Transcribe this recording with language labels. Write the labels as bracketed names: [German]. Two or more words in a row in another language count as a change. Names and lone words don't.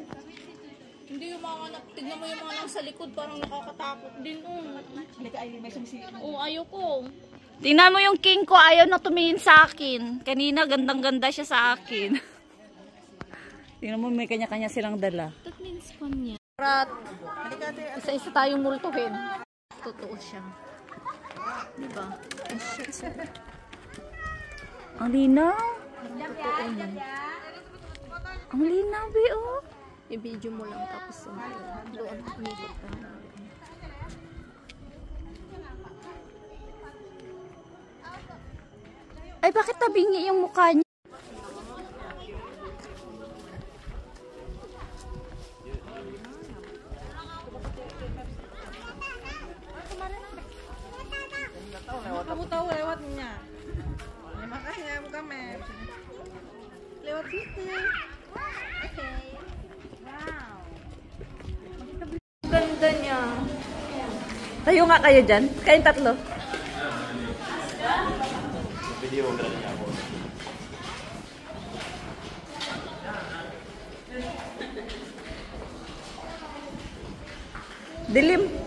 [Filipino] Hindi yung mga, tignan mo yung mga nasa likod, parang nakakatakot din. Halika, ay, may sumisi. Oo, ayoko. Tingnan mo yung king ko, ayaw na tumingin sa akin. Kanina, gandang-ganda siya sa akin. Tingnan mo, may kanya-kanya silang dala. [English] That means fun niya. [Filipino] Rat. Isa-isa tayong multuhin. Totoo siya. Diba? Ang linaw. Ang linaw, oh. I-video mo lang tapos doon umikot ka. Ay, bakit tabingi yung mukha niya? [Indonesian] Kamu tahu lewatnya. Ya makanya buka map. Lewat situ. Oke. Wow. [Filipino] Ganda niya. Tayo nga kayo dyan. Kayong tatlo. Video mo ganun ako. Dilim.